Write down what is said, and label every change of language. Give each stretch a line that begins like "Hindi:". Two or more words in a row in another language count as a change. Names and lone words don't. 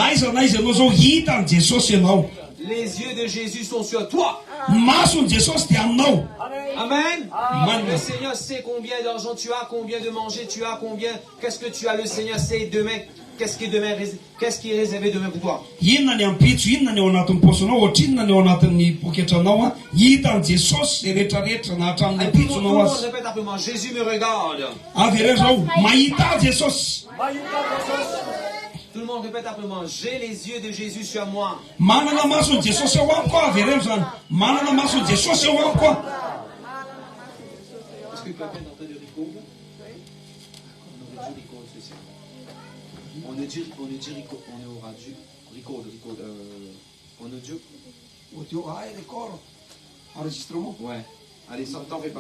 Malagasy: Na iza ianao zao hita an' Jesosy ianao.
French: Les yeux de Jésus sont sur toi.
Malagasy: Mason'ny Jesosy dia aminao. Amen. Amen.
French: Le Seigneur sait combien d'argent tu as, combien de manger tu as, qu'est-ce que tu as. Le Seigneur sait demain. Qu'est-ce qui est réservé demain pour toi?
Malagasy: Inona ny ampitso, inona ny ao anatin'ny paosonao, ohatrinona ny ao anatin'ny poketranao a, hitan'i Jesosy zay rehetrarehetra na hatramin'ny
French: Tout le
Malagasy: ampitsonao
French: monde
Malagasy: azy.
French: répète après moi. Jésus me regarde.
Malagasy: Avy ireo zao, mahita Jesosy.
French: Tout le monde répète après moi. J'ai les yeux de Jésus sur moi.
Malagasy: Manana mason'ny Jesosy eo amiko a, avy ireo zany. Manana mason'ny Jesosy eo amiko a.
French: Est-ce que quelqu'un est en train de record? On ne dit record spécial. On est au radio. Record. En audio. Audio, ah, record. Enregistrement. Ouais. Allez, t'en fais pas.